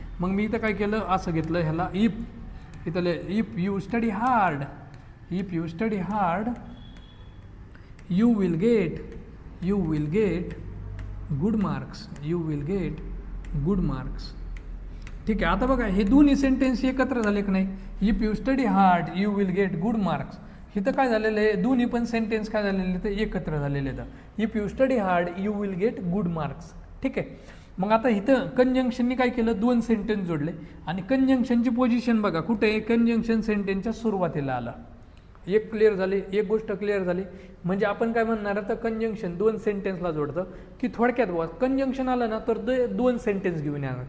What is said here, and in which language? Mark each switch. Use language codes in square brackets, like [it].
[mr] मग मी इथं काय केलं, असं घेतलं ह्याला इफ, इथं [en] If you study hard, if you study hard you will get good marks, you will get good marks. [mr] ठीक आहे, आता बघा हे दोन्ही सेंटेन्स एकत्र झाले की नाही, [en] If you study hard you will get good marks. [mr] इथं काय झालेलं आहे, दोन्ही पण सेंटेन्स काय झालेले तर एकत्र झालेले आहेत. [en] If you study hard you will get good marks. [mr] ठीक आहे, मग आता इथं कंजंक्शननी काय केलं, दोन सेंटेन्स जोडले आणि कंजंक्शनची पोझिशन बघा कुठे आहे, कंजंक्शन सेंटेन्सच्या सुरुवातीला आलं. एक क्लिअर झाली, एक गोष्ट क्लिअर झाली. म्हणजे आपण काय म्हणणार तर कंजंक्शन दोन सेंटेन्सला जोडतं की थोडक्यात बघा कंजंक्शन आलं ना तर दोन सेंटेन्स घेऊन येणार.